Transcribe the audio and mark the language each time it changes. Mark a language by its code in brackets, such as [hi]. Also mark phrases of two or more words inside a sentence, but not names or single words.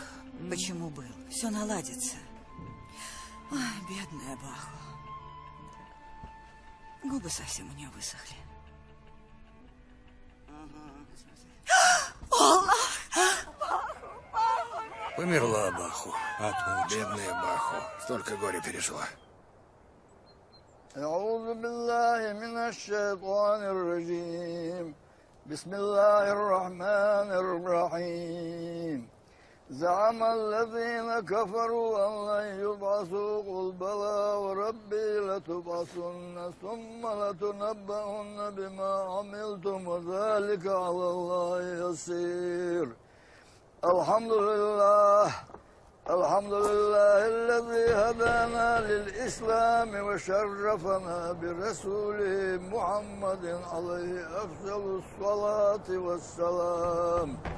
[ru] Почему был? Все наладится. Ой, бедная Баху. Губы совсем у нее высохли. Померла Баху. Бедная Баху. Столько горя пережила. [ar] أعوذ بالله من الشيطان الرجيم بسم الله الرحمن الرحيم زعم الذين كفروا أن لن يبعثوا قل بلى وربي لتبعثن ثم لتنبؤن بما عملتم وذلك على الله يسير الحمد لله الحمد لله الذي هدانا للإسلام وشرفنا برسوله محمد عليه أفضل الصلاة والسلام